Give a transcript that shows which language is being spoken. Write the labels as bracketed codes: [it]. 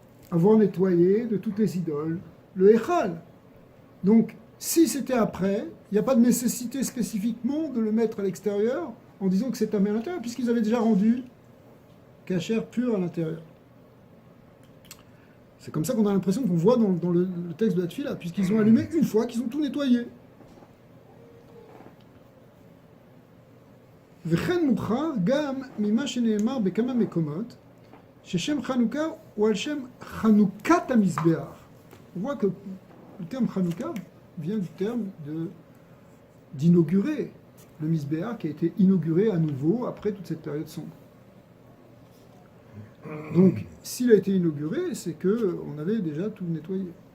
[fr] avoir nettoyé de toutes les idoles le Echal. Donc, si c'était après, il n'y a pas de nécessité spécifiquement de le mettre à l'extérieur en disant que c'est tamé à l'intérieur, puisqu'ils avaient déjà rendu kasher pur à l'intérieur. C'est comme ça qu'on a l'impression qu'on voit dans le texte de la Tfila, puisqu'ils ont allumé une fois qu'ils ont tout nettoyé. [he] וכן מוכרע גם ממה שנאמר בכמה מקומות, ששם חנוכה הוא על שם חנוכת המזבח. [fr] On voit que le terme Hanouka vient du terme d'inaugurer le Mizbeach qui a été inauguré à nouveau après toute cette période sombre. Donc, s'il a été inauguré, c'est qu'on avait déjà tout nettoyé.